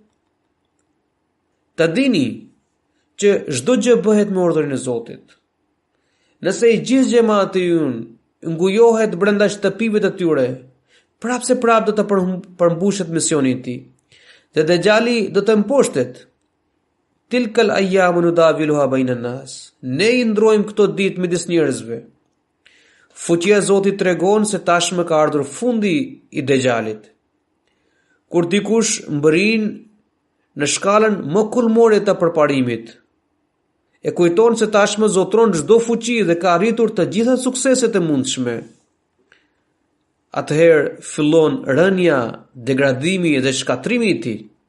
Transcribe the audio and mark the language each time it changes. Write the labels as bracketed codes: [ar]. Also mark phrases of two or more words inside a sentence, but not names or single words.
[sq] Ta dini që çdo gjë bëhet me urdhrin e Zotit. Nëse i gjithë xhamati ynë ngujohet brenda shtëpive të tyre, prapë se prapë do të përmbushet misioni i tij. Dhe Dejjali do të mposhtet. [ar] تلك الأيام نداولها بين الناس. [sq] Ne I ndrojmë këto ditë midis njerëzve. Fuqia e Zotit tregon se tashmë ka ardhur fundi I Dejjalit. Kur dikush mbërin në shkallën më kulmore të përparimit, e kujton se tashmë zotron çdo fuqi dhe ka arritur të gjitha sukseset e mundshme, atëherë fillon rënja, degradimi dhe shkatrimi I tij.